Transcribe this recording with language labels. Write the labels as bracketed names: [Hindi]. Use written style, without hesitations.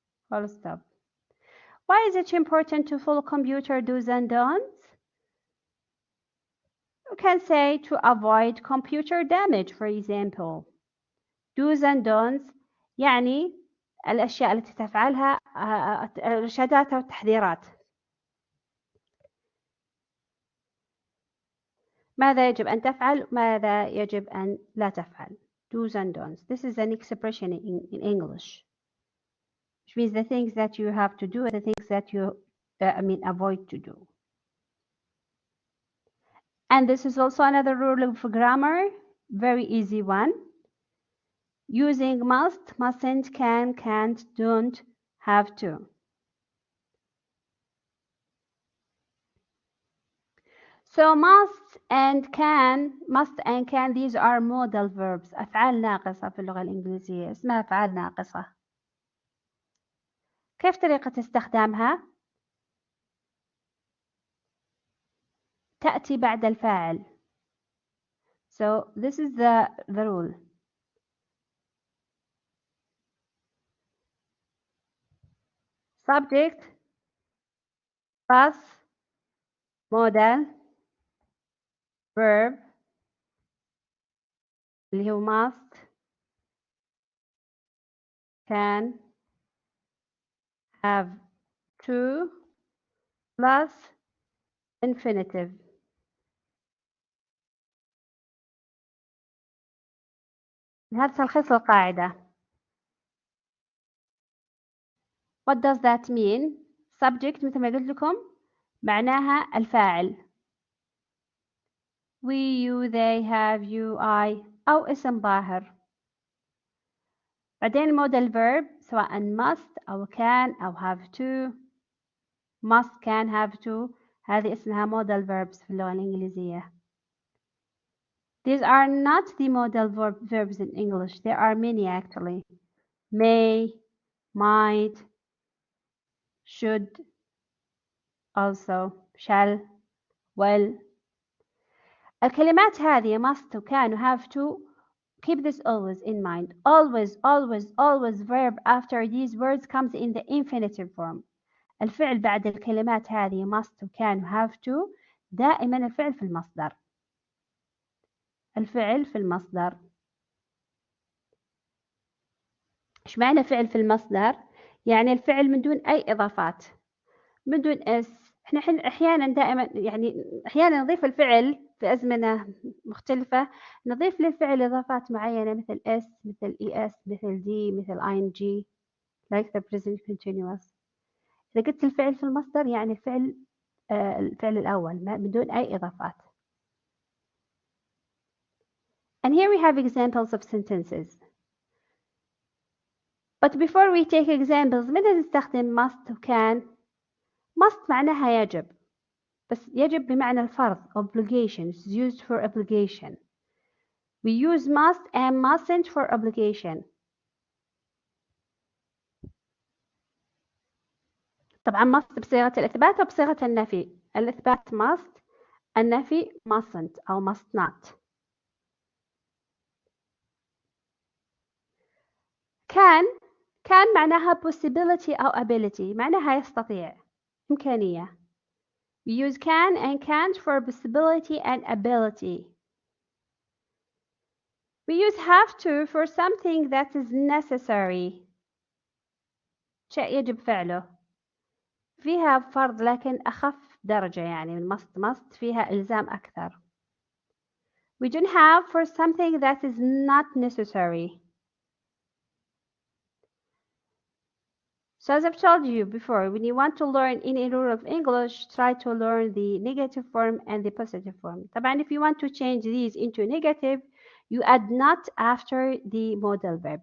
[English] Full stop. Why is it important to follow computer do's and don'ts? You can say to avoid computer damage, for example. [Arabic] Do's and don'ts يعني الأشياء التي تفعلها إرشادات أو تحذيرات. ماذا يجب أن تفعل؟ ماذا يجب أن لا تفعل؟ Do's and don'ts. [English] This is an expression in English, which means the things that you have to do and the things that you avoid to do. And this is also another rule of grammar, very easy one. Using must, mustn't, can, can't, don't, have to. So must and can, these are modal verbs. [Arabic] أفعال ناقصة في اللغة الإنجليزية اسمها أفعال ناقصة. كيف طريقة استخدامها؟ تأتي بعد الفاعل. [English] So this is the rule. Subject plus modal verb [Arabic] اللي هو [English] must, can, have to plus infinitive. [Arabic] هذا تلخيص القاعدة. [English] What does that mean? [Arabic] Subject مثل ما قلت لكم معناها الفاعل. [English] We, you, they, have, you, I [Arabic] أو اسم ظاهر. بعدين [English] modal verb [Arabic] سواء must أو can أو have to. must, can, have to هذه اسمها modal verbs في اللغة الإنجليزية. [English] These are not the modal verbs in English. There are many actually. May, might, should, also, shall, will. [Arabic] الكلمات هذه [English] must, can, have to. Keep this always in mind. Always, always, always verb after these words comes in the infinitive form. [Arabic] الفعل بعد الكلمات هذه must, can, have to دائما الفعل في المصدر. الفعل في المصدر. إيش معنى فعل في المصدر؟ يعني الفعل من دون أي إضافات، من دون اس. إحنا أحيانا دائما يعني أحيانا نضيف الفعل في أزمنة مختلفة، نضيف للفعل إضافات معينة مثل اس، مثل es، مثل d، مثل ing [English] like the present continuous. [Arabic] إذا قلت الفعل في المصدر يعني الفعل الأول من دون أي إضافات. [English] And here we have examples of sentences. But before we take examples, [Arabic] متى نستخدم must و can؟ must معناها يجب، بس يجب بمعنى الفرض obligation. [English] It's used for obligation. We use must and mustn't for obligation. [Arabic] طبعا must بصيغة الإثبات وبصيغة النفي. الإثبات must، النفي mustn't أو must not. can معناها possibility أو ability، معناها يستطيع، إمكانية. [English] We use can and can't for possibility and ability. We use have to for something that is necessary. [Arabic] شيء يجب فعله. فيها فرض لكن أخف درجة، يعني من must فيها إلزام أكثر. [English] We don't have for something that is not necessary. So as I've told you before, when you want to learn any rule of English, try to learn the negative form and the positive form. [Arabic] طبعا [English] if you want to change these into negative, you add not after the modal verb.